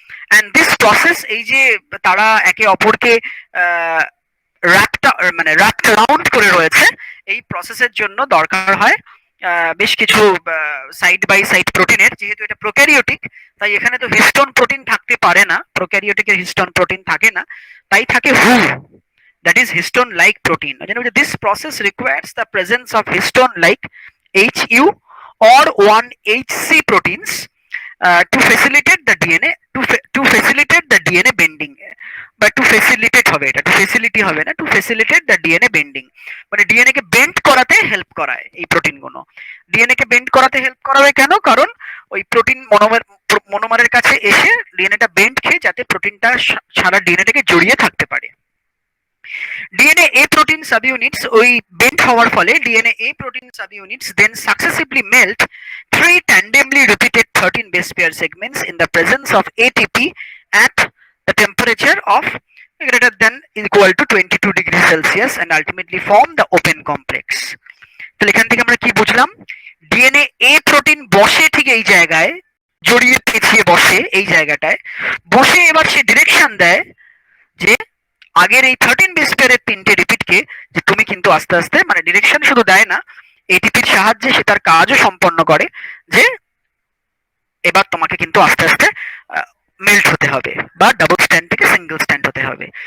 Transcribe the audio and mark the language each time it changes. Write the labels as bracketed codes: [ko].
[en] and this process, [bn] এই যে তারা একে অপরকে র্যাপড রাউন্ড করে রয়েছে, এই প্রসেসের জন্য দরকার হয় বেশ কিছু সাইড বাই সাইড প্রোটিনের। যেহেতু এটা প্রোক্যারিওটিক, তাই এখানে তো হিস্টোন প্রোটিন থাকতে পারে না, প্রোক্যারিওটিকের হিস্টোন প্রোটিন থাকে না, তাই থাকে হু, [en] that is histone like protein. This process requires the presence of histone like HU or 1HC proteins to facilitate the DNA to facilitate the DNA bending, বা to facilitate হবে, এটা to facility হবে না, to facilitate the DNA bending, [bn] মানে DNA কে bend করাতে help করায় এই protein গুলো। ডিএনএ কে বেন্ড করাতে হেল্প করাবে কেন? কারণ ওই প্রোটিন মনোমারের কাছে এসে ডিএনএটা বেন্ড খেয়ে যাতে প্রোটিনটা সারা ডিএনএটাকে জড়িয়ে থাকতে পারে। [en] DnaA protein subunits [bn] ওই বেন্ড হওয়ার ফলে [en] DnaA protein subunits then successively melt 3 tandemly repeated 13 base pair segments in the presence of ATP at the temperature of greater than equal to 22 degrees Celsius and ultimately form the open complex। [bn] তাহলে এখান থেকে আমরা কি বুঝলাম? DNA এ protein বসে ঠিক এই জায়গায়, জড়িয়ে পেঁচিয়ে বসে এই জায়গাটায়, বসে এবার সে ডিরেকশন দেয় যে আগের এই 13 বেস পেয়ারের 3টে রিপিটকে, যে তুমি কিন্তু আস্তে আস্তে, মানে ডিরেকশন শুধু দেয় না, এটিপির সাহায্যে সে তার কাজও সম্পন্ন করে, যে এবার তোমাকে কিন্তু আস্তে আস্তে মেল্ট হতে হবে বা ডাবল স্ট্যান্ড থেকে সিঙ্গেল স্ট্যান্ড হতে হবে।